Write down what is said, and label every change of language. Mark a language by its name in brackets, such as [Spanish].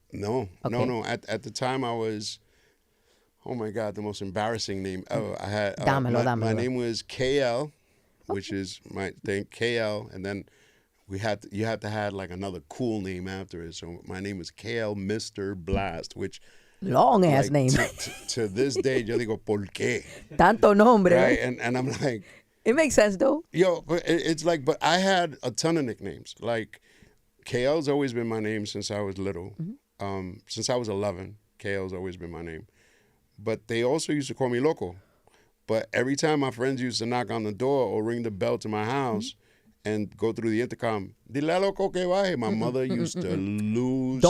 [English] No, okay. No. At the time, I was, oh my God, the most embarrassing name ever. I had my name was KL, which is my thing, KL, and then you had to have like another cool name after it. So my name was KL Mr. Blast, which long ass name. [Spanish] To this day, yo digo, ¿por qué? Tanto nombre. [English] Right, and I'm like, it makes sense though. Yo, but it's like, but I had a ton of nicknames. Like, KL's always been my name since I was little. Mm-hmm. Since I was 11, KL's always been my name. But they also used to call me Loco. But every time my friends used to knock on the door or ring the bell to my house and go through the intercom, [Spanish] dile a Loco que baje, [English] my mother used to lose.